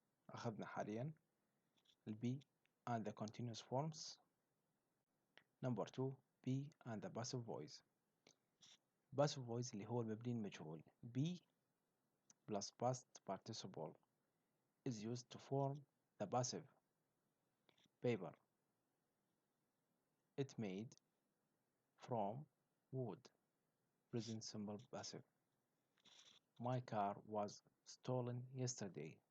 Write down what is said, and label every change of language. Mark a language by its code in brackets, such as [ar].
[ar] أخذنا حاليا البي [en] and the continuous forms. Number 2 be and the passive voice. [ar] passive voice اللي هو المبني المجهول. [en] be plus past participle is used to form the passive. paper, it made from wood. Present simple passive. My car was stolen yesterday.